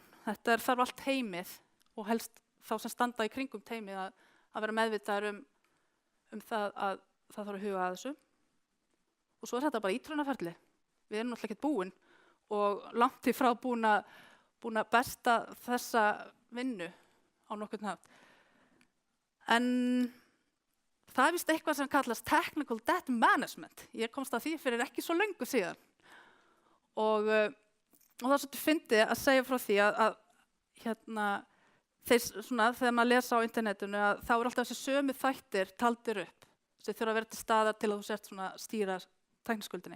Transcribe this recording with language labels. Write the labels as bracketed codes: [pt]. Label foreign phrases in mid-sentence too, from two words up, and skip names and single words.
[is] Þetta þarf allt teymið og helst þá sem standa í kringum teymið að vera meðvitaðir um það að það þarf að huga að þessu. Og svo þetta bara ítrunarferli. Við erum náttúrulega ekkert búin og langt í frá búin að besta þessa vinnu á nokkurn hátt. En það víst eitthvað sem kallast [en] technical debt management. [is] Ég komst að því fyrir ekki svo löngu síðan. Og það svolítið fyndið að segja frá því að þegar maður lesa á internetinu að þá alltaf þessi sömu þættir taldir upp sem þurfa að vera til staðar til að þú sért stýra tækniskuldinni.